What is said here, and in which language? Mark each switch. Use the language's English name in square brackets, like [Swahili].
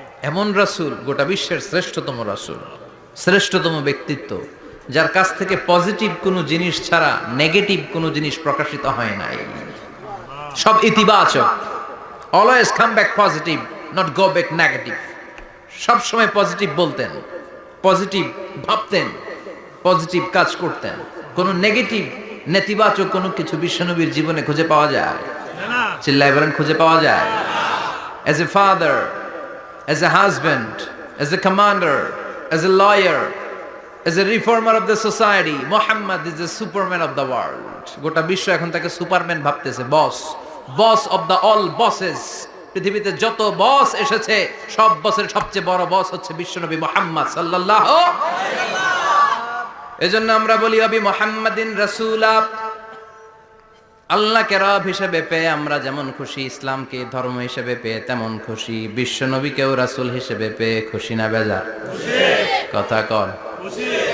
[Bangla] এমন রাসূল, গোটা বিশ্বের শ্রেষ্ঠতম রাসূল, শ্রেষ্ঠতম ব্যক্তিত্ব, যার কাছ থেকে পজিটিভ কোনো জিনিস ছাড়া নেগেটিভ কোনো জিনিস প্রকাশিত হয় নাই, সব ইতিবাচক। [English] Always come back positive, not go back negative. [Bangla] সব সময় পজিটিভ বলতেন, পজিটিভ ভাবতেন, পজিটিভ কাজ করতেন। কোনো নেগেটিভ, নেতিবাচক কোনো কিছু বিশ্বনবীর জীবনে খুঁজে পাওয়া যায়? চিল্লায় বলেন, খুঁজে পাওয়া যায়? [English] As a father, as a husband, as a commander, as a lawyer, as a reformer of the society, Muhammad is the superman of the world. [Bangla] গোটা বিশ্ব এখন তাকে সুপারম্যান ভাবতেছে, [English] Boss of the all bosses. [Bangla] পৃথিবীতে যত বস এসেছে, সব বসের সবচেয়ে বড় বস হচ্ছে বিশ্বনবী মুহাম্মদ সাল্লাল্লাহু আলাইহি ওয়াসাল্লাম। এজন্য আমরা বলি [Arabic] আবি মুহাম্মাদিন রাসূলা, [Bangla] আল্লাহকে রব হিসেবে পেয়ে আমরা যেমন খুশি, ইসলামকে ধর্ম হিসেবে পেয়ে তেমন খুশি, বিশ্বনবীকেও রাসূল হিসেবে পেয়ে খুশি না বেজার? খুশি। কথা কন। খুশি।